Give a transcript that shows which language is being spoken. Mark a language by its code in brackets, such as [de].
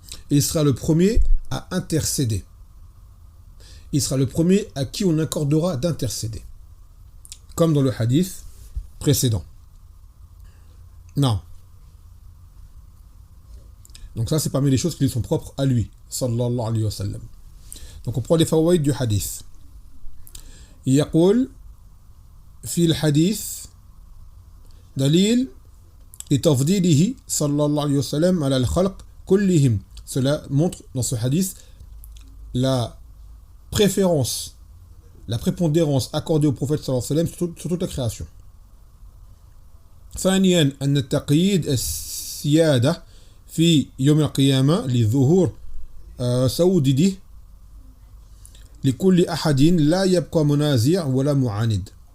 [fr] Et il sera le premier à intercéder. Il sera le premier à qui on accordera d'intercéder. Comme dans le hadith précédent. Non. Donc ça, c'est parmi les choses qui sont propres à lui, [ar] sallallahu alayhi wa sallam. [fr] Donc on prend les fawaïd du hadith. [ar] يقول في الحديث دليل لتفضيله صلى الله عليه وسلم على الخلق كلهم. [fr] Cela montre dans ce hadith la préférence, la prépondérance accordée au prophète [ar] sallallahu alayhi wa sallam [fr] sur toute la création. [ar] ثانيا أن التقييد السيادة في يوم القيامة لظهور سودده لكل أحد لا يبقى منازع ولا معاند.